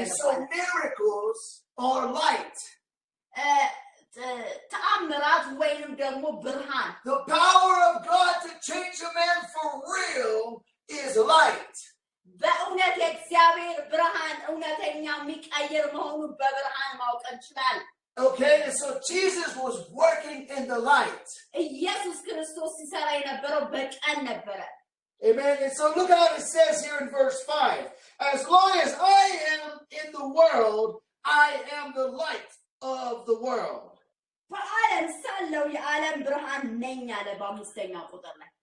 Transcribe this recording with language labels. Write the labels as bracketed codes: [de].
[en] And so miracles are light. [am] ተአምራት ወይንም ደግሞ ብርሃን። [en] The power of God to change a man for real is light. [am] በእውነት የእግዚአብሔር ብርሃን እውነተኛ የሚቀይር መሆኑን በብርሃን ማወቅ እንችላለን። [en] Okay, and so Jesus was working in the light. [am] ኢየሱስ ክርስቶስ ሲሰራ የነበረው በቀን ነበረ። [en] Amen. And so look how it says here in verse 5. As long as I am in the world, I am the light of the world. [am] በዓለም ሳለው የዓለም ብርሃን ነኝ አለ በ5ኛው ቁጥር ላይ።